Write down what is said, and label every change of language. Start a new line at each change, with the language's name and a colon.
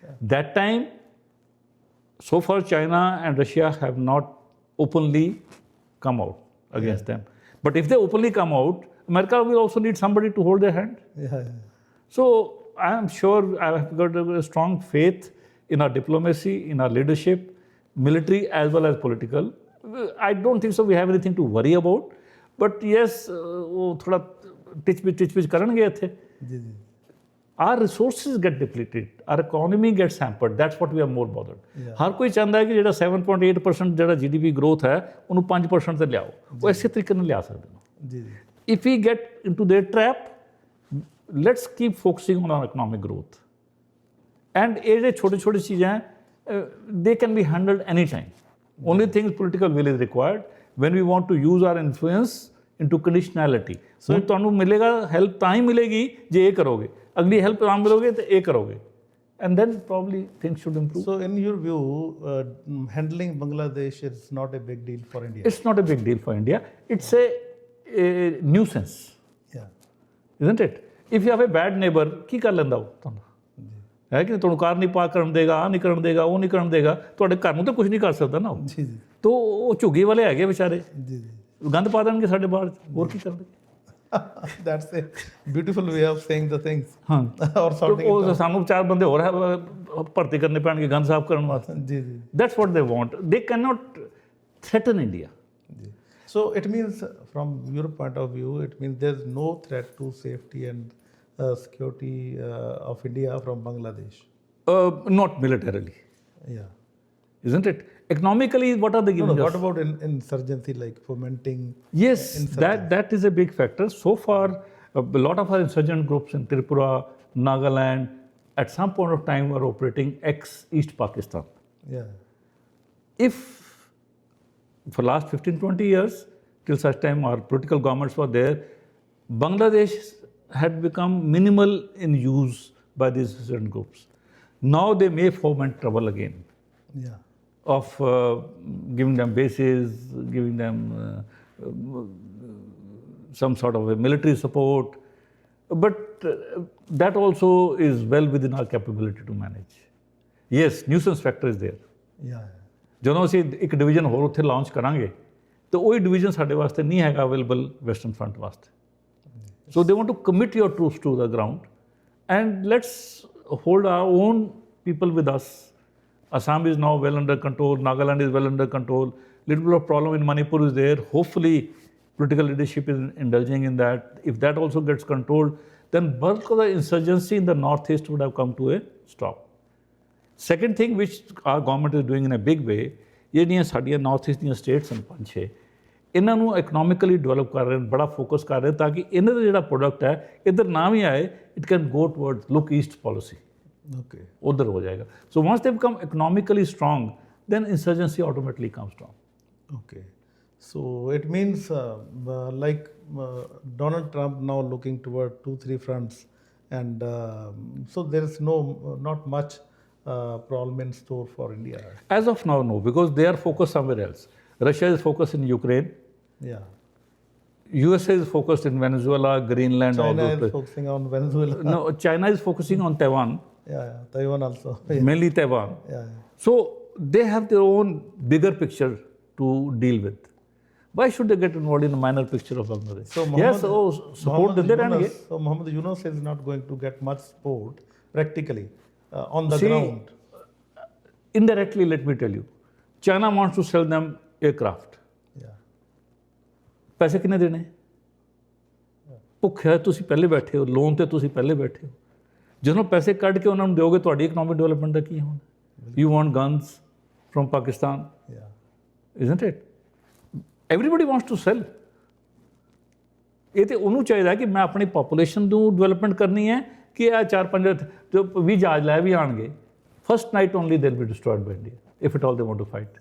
English: That time, so far China and Russia have not openly come out against them. But if they openly come out, America will also need somebody to hold their hand. Yeah. So I am sure I have got a strong faith in our diplomacy, in our leadership, military as well as political. I don't think so we have anything to worry about. But yes,
Hindi: वो थोड़ा teach करेंगे इत्थे. जी जी.
English: Our resources get depleted, our economy gets hampered. That's what we are more bothered.
Hindi: हर कोई चाहता है कि
Punjabi: ਜਿਹੜਾ 7.8% ਜਿਹੜਾ GDP growth ਹੈ ਉਹਨੂੰ 5% ਤੇ ਲਿਆਓ। ਉਹ ਇਸੇ ਤਰੀਕੇ ਨਾਲ ਲਿਆ ਸਕਦੇ ਨੇ। ਜੀ ਜੀ.
English: If we get into their trap, let's keep focusing on our economic growth. And
Punjabi: ਇਹ ਜਿਹੜੇ ਛੋਟੇ ਚੀਜ਼ਾਂ
English: they can be handled anytime. Only thing is political will is required when we want to use our influence into conditionality.
Punjabi: So ਤੁਹਾਨੂੰ ਮਿਲੇਗਾ help ਤਾਂ ਹੀ ਮਿਲੇਗੀ ਜੇ ਇਹ ਕਰੋਗੇ, ਅਗਲੀ help ਤਾਂ ਮਿਲੋਗੇ ਤੇ ਇਹ ਕਰੋਗੇ,
English: and then probably things should improve. So in your view, handling Bangladesh is not a big deal for India? It's not a big deal for India. It's a nuisance. Yeah. Isn't it? If you have a bad neighbor,
Punjabi: ਕੀ ਕਰ ਲੈਂਦਾ ਉਹ ਤੁਹਾਨੂੰ? ਹੈ ਕਿ ਤੁਹਾਨੂੰ ਕਾਰ ਨਹੀਂ ਪਾਰ ਕਰਨ ਦੇਗਾ, ਆਹ ਨਹੀਂ ਕਰਨ ਦੇਗਾ, ਉਹ ਨਹੀਂ ਕਰਨ ਦੇਗਾ, ਤੁਹਾਡੇ ਘਰ ਨੂੰ ਤਾਂ ਕੁਝ ਨਹੀਂ ਕਰ ਸਕਦਾ ਨਾ ਉਹ। ਜੀ ਜੀ. ਤੋ ਉਹ ਝੁੱਗੀ ਵਾਲੇ ਹੈਗੇ ਵਿਚਾਰੇ, ਜੀ ਜੀ. ਗੰਦ ਪਾ ਦੇਣਗੇ ਸਾਡੇ ਬਾਹਰ, ਹੋਰ ਕੀ ਕਰਦੇ?
English: That's a beautiful way of saying the things.
Punjabi: ਹਾਂ,
English: or sorting
Punjabi: ਉਹ ਸਾਨੂੰ 4 ਬੰਦੇ ਹੋਰ ਭਰਤੀ ਕਰਨੇ ਪੈਣਗੇ ਗੰਦ ਸਾਫ਼ ਕਰਨ ਵਾਸਤੇ। ਜੀ ਜੀ.
English: That's what they want. They cannot threaten India. So it means, from your point of view, it means there's no threat to safety and security of India from Bangladesh. Not militarily, Yeah. isn't it? Economically, what are they No, giving no, what about insurgency, like fomenting? Yes, insurgency? that is a big factor. So far, a lot of our insurgent groups in Tripura, Nagaland, at some point of time were operating ex-East Pakistan. Yeah. If for last 15-20 years, till such time our political governments were there, Bangladesh had become minimal in use by these insurgent groups. Now they may foment trouble again. Yeah. Of giving them bases, giving them some sort of a military support. But that also is well within our capability to manage. Yes, nuisance factor is there. Yeah.
Punjabi: ਜਦੋਂ ਅਸੀਂ ਇੱਕ division ਹੋਰ ਉੱਥੇ launch ਕਰਾਂਗੇ ਤਾਂ ਉਹੀ division ਸਾਡੇ ਵਾਸਤੇ ਨਹੀਂ ਹੈਗਾ ਅਵੇਲੇਬਲ ਵੈਸਟਰਨ ਫਰੰਟ ਵਾਸਤੇ।
English: So they want to commit your troops to the ground and let's hold our own people with us. Assam is now well under control, Nagaland is well under control, little bit of problem in Manipur is there. Hopefully political leadership is indulging in that. If that also gets controlled, then bulk of the insurgency in the northeast would have come to a stop. Second thing which our government is doing in a big way,
Punjabi: ਜਿਹੜੀਆਂ ਸਾਡੀਆਂ north East ਦੀਆਂ status ਹਨ 5-6, ਇਹਨਾਂ ਨੂੰ economically develop ਕਰ ਰਹੇ ਨੇ, ਬੜਾ ਫੋਕਸ ਕਰ ਰਹੇ ਤਾਂ ਕਿ ਇਹਨਾਂ ਦਾ ਜਿਹੜਾ ਪ੍ਰੋਡਕਟ ਹੈ ਇੱਧਰ ਨਾ ਵੀ ਆਏ,
English: It can go towards look east policy. Okay.
Hindi: उधर हो जाएगा.
English: So once they become economically strong, then insurgency automatically comes strong. Okay. So it means like Donald Trump now looking toward 2-3 fronts, and so there is not much problem in store for India. As of now, no, because they are focused somewhere else. Russia is focused in Ukraine. Yeah. USA is focused in Venezuela, Greenland, all China those is places. focusing on Venezuela. No, China is focusing on Taiwan, Yeah, Taiwan also. Yeah. mainly Taiwan. Yeah. So they have their own bigger picture to deal with. Why should they get involved in a minor picture of Bangladesh? So Yes, support the Yunus, so Mohammed Yunus is not going to get much support practically on the See, ground. Indirectly, let me tell you, China wants to sell them aircraft. Yeah.
Punjabi: ਪੈਸੇ ਕਿੰਨੇ ਦੇਣੇ? ਭੁੱਖਿਆ ਤੁਸੀਂ ਪਹਿਲੇ ਬੈਠੇ ਹੋ, loan ਤੇ ਤੁਸੀਂ ਪਹਿਲੇ ਬੈਠੇ ਹੋ। ਜਦੋਂ ਪੈਸੇ ਕੱਢ ਕੇ ਉਹਨਾਂ ਨੂੰ ਦਿਓਗੇ, ਤੁਹਾਡੀ ਇਕਨੋਮਿਕ ਡਿਵੈਲਪਮੈਂਟ ਦਾ ਕੀ ਹੋਣਾ?
English: You want guns from Pakistan, Yeah. isn't it? Everybody wants to sell.
Punjabi: ਇਹ ਤੇ ਉਹਨੂੰ ਚਾਹੀਦਾ ਕਿ ਮੈਂ ਆਪਣੀ ਪੋਪੂਲੇਸ਼ਨ ਨੂੰ ਡਿਵੈਲਪਮੈਂਟ ਕਰਨੀ ਹੈ ਕਿ ਇਹ 4-5 ਜੋ ਵੀ ਜਹਾਜ਼ ਲੈ ਵੀ ਆਣਗੇ,
English: First night only they will be destroyed by India if at all they want to fight.